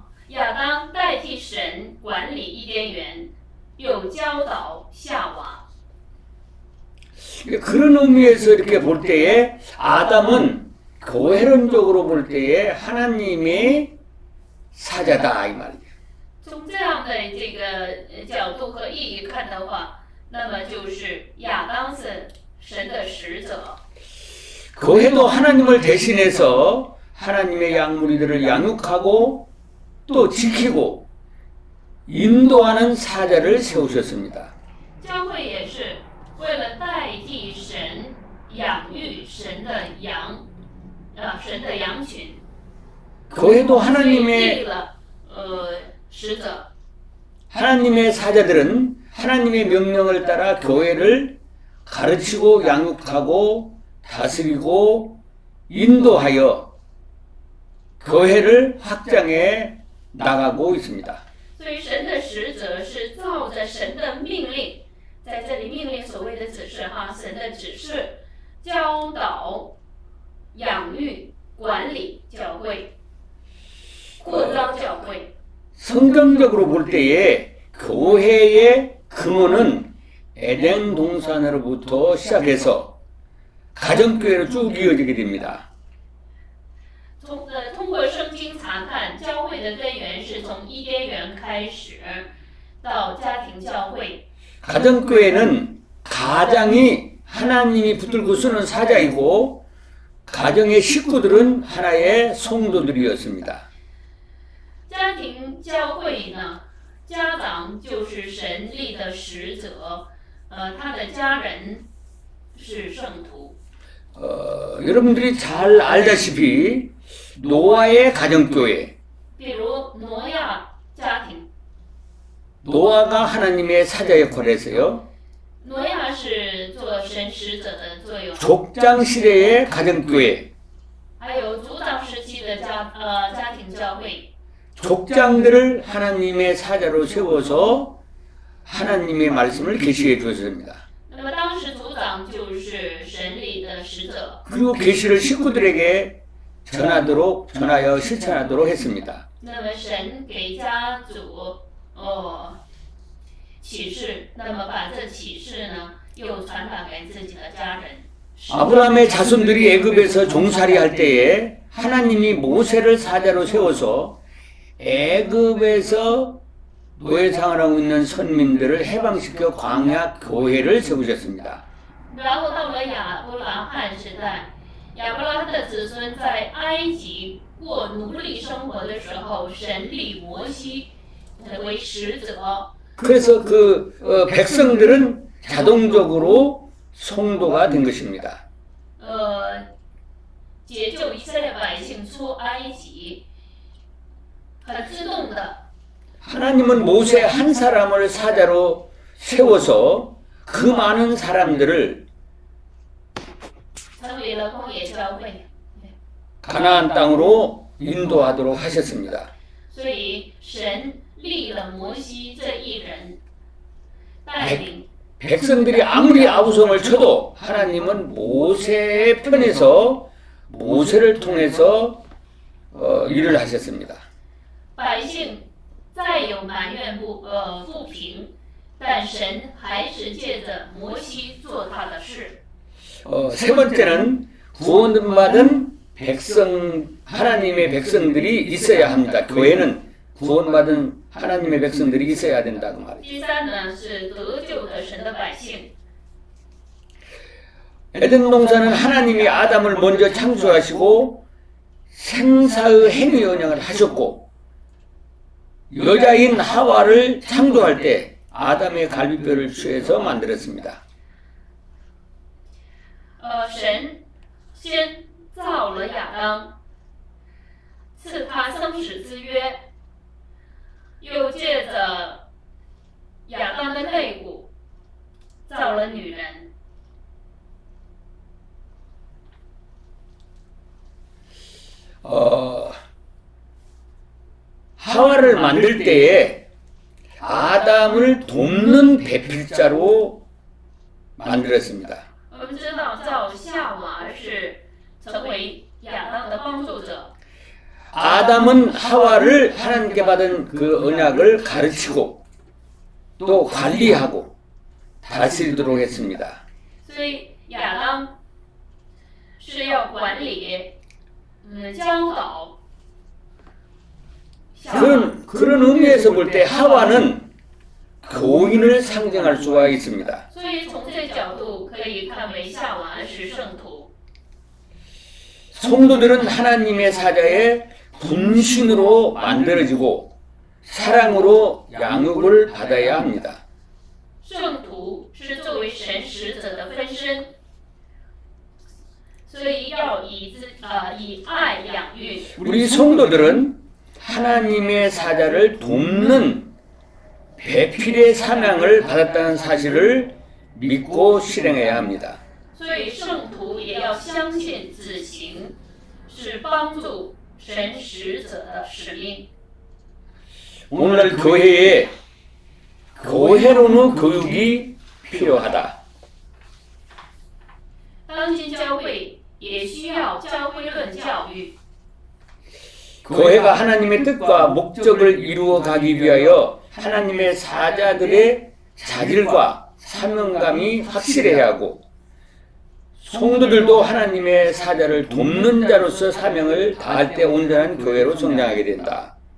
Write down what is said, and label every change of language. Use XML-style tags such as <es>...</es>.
<zh>亚当代替神管理伊甸园，又教导夏娃。</zh> <ko>그런 의미에서 이렇게 볼 때에 아담은 교회론적으로 볼 때에 하나님의 사자다 이 말이에요.</ko> <zh>从这样的这个角度和意义看的话，那么就是亚当是神的使者，</zh> <ko>교회도 하나님을 대신해서 하나님의 양무리들을 양육하고 또 지키고 인도하는 사자를 세우셨습니다.</ko> <zh>教会也是为了代替神养育神的羊，神的羊群，</zh> <ko>교회도</ko> <zh>所以立</zh> <ko>하나님의</ko> <zh>了使者。</zh> <ko>하나님의 사자들은 하나님의 명령을 따라 교회를 가르치고 양육하고 다스리고 인도하여 교회를 확장해 나가고 있습니다.</ko> <zh>所以神的使者是照着神的命令，在这里命令所谓的指示哈，神的指示教导、养育、管理教会，扩张教会。</zh> <ko>성경적으로 볼 때에 교회의 근원은 에덴 동산으로부터 시작해서 가정교회로 쭉 이어지게 됩니다.</ko> <zh>通过圣经查看，教会的根源是从伊甸园开始，到家庭教会。</zh> <ko>가정교회는 가장이 하나님이 붙들고 쓰는 사자이고 가정의 식구들은 하나의 성도들이었습니다.</ko> <zh>家庭教会呢，家长就是神立的使者，他的家人是圣徒。</zh> <ko>여러분들이 잘 알다시피 노아의 가정교회,</ko> <zh>比如挪亚家庭，</zh> <ko>노아가 하나님의 사자 역할을 했어요.</ko> <zh>挪亚是做神使者的作用，</zh> <ko>족장 시대의 가정교회,</ko> <zh>还有族长时期的家庭教会。</zh> <ko>족장들을 하나님의 사자로 세워서 하나님의 말씀을 계시해 주었습니다.</ko> <zh>那么当时族长就是神里的使者，</zh> <ko>그리고 계시를 식구들에게 전하여 실천하도록 했습니다.</ko> <zh>那么神给家族启示，那么把这启示呢又传达给自己的家人。</zh> <ko>아브라함의 자손들이 애굽에서 종살이할 때에 하나님이 모세를 사자로 세워서 애굽에서 노예생활을 하고 있는 선민들을 해방시켜 광야 교회를 세우셨습니다.</ko> <zh>然后到了亚伯拉罕时代，亚伯拉罕的子孙在埃及过奴隶生活的时候，神立摩西为使者。</zh> <ko>그래서 백성들은 자동적으로 성도가 된 것입니다.</ko> <zh>解救以色列百姓出埃及，很自动的。</zh> <ko>하나님은 모세 한 사람을 사자로 세워서 그 많은 사람들을</ko> <zh>成立了荒野教会，</zh> <ko>가나안 땅으로 인도하도록 하셨습니다.</ko> <zh>所以神立了摩西这一人，带领</zh> <ko>백성들이 아무리 아우성을 쳐도 하나님은 모세의 편에서 모세를 통해서 일을 하셨습니다.</ko> <zh>百姓再有埋怨不平，但神还是借着摩西做他的事。</zh> <ko>세 번째는 구원받은 하나님의 백성들이 있어야 합니다. 교회는 구원받은 하나님의 백성들이 있어야 된다고 말이죠.</ko> <zh>第三呢是得救的神的百姓。</zh> <ko>에덴 동산은 하나님이 아담을 먼저 창조하시고 생사의 행위 언약을 하셨고 여자인 하와를 창조할 때 아담의 갈비뼈를 취해서 만들었습니다.</ko> <zh>神先造了亚当，赐他生死之约，又借着亚当的肋骨造了女人。</zh> <ko>하와를 만들 때에 아담을 돕는 배필자로 만들었습니다.</ko> <zh>我们知道造夏娃是成为亚当的帮助者。</zh> <ko>아담은 하와를 하나님께 받은 그 언약을 가르치고 또 관리하고 다스리도록 했습니다.</ko> <zh>所以亚当是要管理，教导。</zh> <ko>그런 의미에서 볼 때 하와는 교인을 상징할 수가 있습니다.</ko> <zh>所以从这角度可以看为夏娃是圣徒。</zh> <ko>성도들은 하나님의 사자의 분신으로 만들어지고 사랑으로 양육을 받아야 합니다.</ko> <zh>圣徒是作为神使者的分身，所以要以爱养育。</zh> <ko>우리 성도들은 하나님의 사자를 돕는 배필의 사명을 받았다는 사실을 믿고 실행해야 합니다.</ko> <zh>所以圣徒也要相信子行是帮助神使者的使命。</zh> <ko>오늘날 교회에 교회론의 교육이 필요하다.</ko> <zh>当今教会也需要教会论教育。</zh> <ko>교회가 하나님의 뜻과 목적을 이루어 가기 위하여 하나님의 사자들의 자질과 사명감이 확실해야 하고 성도들도 하나님의 사자를 돕는 자로서 사명을 다할 때 온전한 교회로 성장하게 된다.</ko>